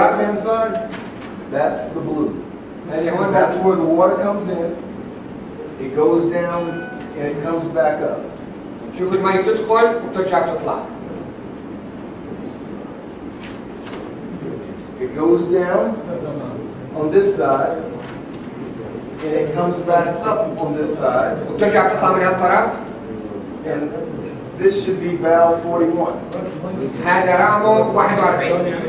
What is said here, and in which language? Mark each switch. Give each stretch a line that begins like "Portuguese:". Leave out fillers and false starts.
English: left-hand side, that's the blue.
Arabic: اللي هون
English: That's where the water comes in. It goes down and it comes back up.
Arabic: شوف المي تدخل وترجع تطلع.
English: It goes down on this side and it comes back up on this side,
Arabic: وبترجع بتطلع من هالطرف.
English: and this should be valve 41
Arabic: هذا رقمه 41.